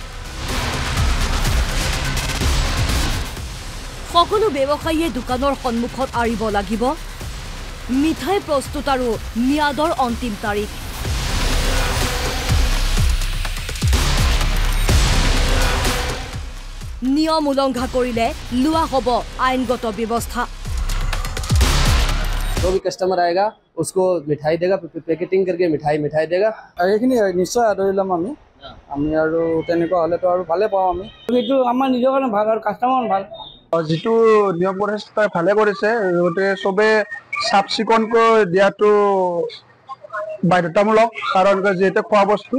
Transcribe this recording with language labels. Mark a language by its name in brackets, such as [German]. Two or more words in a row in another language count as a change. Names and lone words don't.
[Assamese] সকলো ব্যৱসায়ীয়ে দোকানৰ সন্মুখত আঁৰিব লাগিব মিঠাই প্ৰস্তুত আৰু ম্যাদৰ অন্তিম তাৰিখ। নিয়ম উলংঘা কৰিলে লোৱা হ'ব আইনগত ব্যৱস্থা। [Hindi] जो भी कस्टमर आएगा उसको मिठाई देगा, पैकेटिंग करके मिठाई देगा। [Assamese] এইখিনি নিশ্চয় আদৰি ল'ম আমি আৰু তেনেকুৱা হ'লেতো আৰু ভালে পাওঁ আমি। এইটো আমাৰ নিজৰ কাৰণে ভাল আৰু কাষ্টমাৰ ভাল। যিটো নিয়ম কৰিছে তাই ভালে কৰিছে, গতিকে চবে চাফ চিকুণকৈ দিয়াটো বাধ্যতামূলক, কাৰণ যিহেতু খোৱা বস্তু।